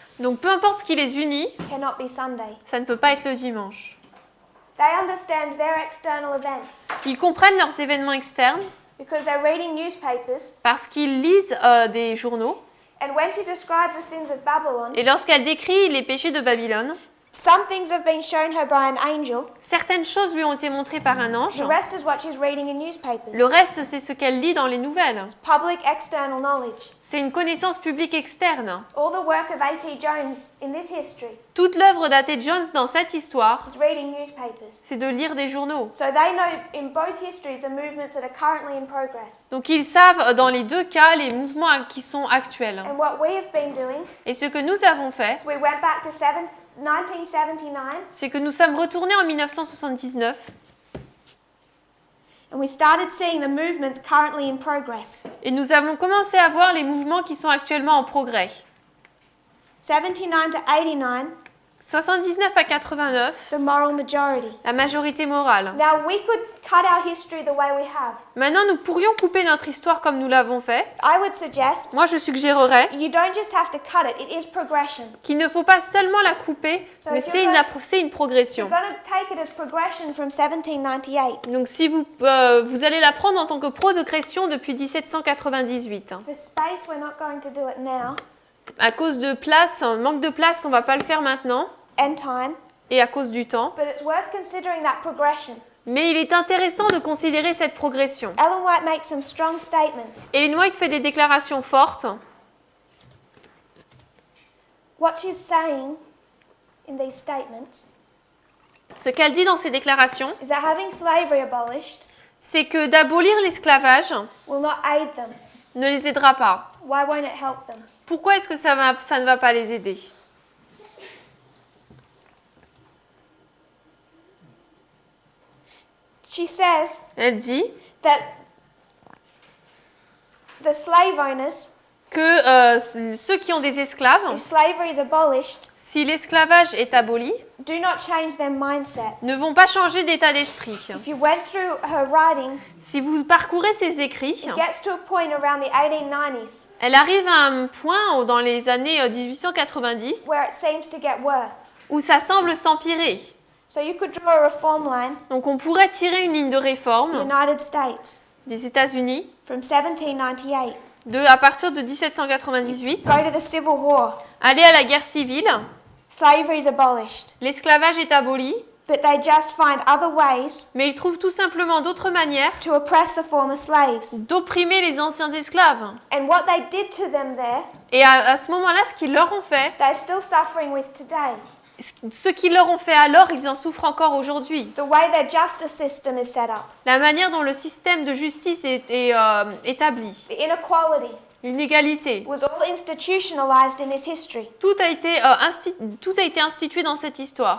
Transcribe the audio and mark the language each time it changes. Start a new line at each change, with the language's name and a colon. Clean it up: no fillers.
French: Donc peu importe ce qui les unit,
English: cannot be Sunday.
French: ça ne peut pas être le dimanche.
English: They understand their external events
French: Ils comprennent leurs événements externes
English: because they're reading newspapers.
French: parce qu'ils lisent des journaux.
English: And when she describes the sins of Babylon,
French: Et lorsqu'elle décrit les péchés de Babylone,
English: some things have been shown her by an angel.
French: certaines choses lui ont été montrées par un ange.
English: The rest is what she's reading in newspapers.
French: Le reste, c'est ce qu'elle lit dans les nouvelles.
English: Public external knowledge.
French: C'est une connaissance publique externe.
English: All the work of A.T. Jones in this history
French: Toute l'œuvre d'A.T. Jones dans cette histoire,
English: is reading newspapers.
French: c'est de lire des journaux.
English: So they know in both histories the movements that are currently in progress.
French: Donc ils savent dans les deux cas les mouvements qui sont actuels.
English: And what we have been doing
French: Et ce que nous avons fait,
English: is we went back to 1979
French: c'est que nous sommes retournés en 1979
English: and we started seeing the movements currently in progress.
French: et nous avons commencé à voir les mouvements qui sont actuellement en progrès.
English: 79 to 89,
French: 79 à 89,
English: the moral majority.
French: la majorité morale.
English: Now we could cut our history the way we have.
French: Maintenant, nous pourrions couper notre histoire comme nous l'avons fait.
English: I would suggest
French: Moi, je suggérerais
English: you don't just have to cut it, it is progression.
French: qu'il ne faut pas seulement la couper, mais c'est une progression.
English: You're going to take it as progression from 1798.
French: Donc si vous allez la prendre en tant que progression depuis 1798.
English: For space, we're not going to do it now.
French: À cause de place, manque de place, on va pas le faire maintenant,
English: And time,
French: et à cause du temps.
English: but it's worth considering that progression.
French: Mais il est intéressant de considérer cette progression.
English: Ellen White makes some strong statements.
French: Ellen White fait des déclarations fortes.
English: What she's saying in these statements
French: Ce qu'elle dit dans ces déclarations,
English: is that having slavery abolished
French: c'est que d'abolir l'esclavage
English: will not aid them.
French: ne les aidera pas.
English: Why won't it help them?
French: Pourquoi est-ce que ça ne va pas les aider?
English: She says
French: Elle dit
English: that the slave owners,
French: que ceux qui ont des esclaves,
English: if slavery is abolished,
French: si l'esclavage est aboli,
English: do not change their mindset.
French: ne vont pas changer d'état d'esprit.
English: If you went through her writings,
French: Si vous parcourez ses écrits,
English: it gets to a point around the 1890s
French: elle arrive à un point dans les années 1890
English: where it seems to get worse.
French: où ça semble s'empirer.
English: So you could draw a reform line
French: Donc on pourrait tirer une ligne de
English: to the
French: réforme
English: United States
French: des États-Unis
English: from 1798.
French: à partir de 1798,
English: Go to the Civil War.
French: aller à la guerre civile,
English: Slavery is abolished,
French: l'esclavage est aboli,
English: but they just find other ways
French: mais ils trouvent tout simplement d'autres manières
English: to oppress the former slaves.
French: d'opprimer les anciens esclaves.
English: And what they did to them there,
French: Et à ce moment-là, ce qu'ils leur ont fait,
English: they're still suffering with today.
French: ce qu'ils leur ont fait alors, ils en souffrent encore aujourd'hui.
English: The way their justice system is set up,
French: La manière dont le système de justice est établi,
English: the inequality,
French: l'inégalité,
English: was all institutionalized in this history.
French: tout a été institué dans cette histoire.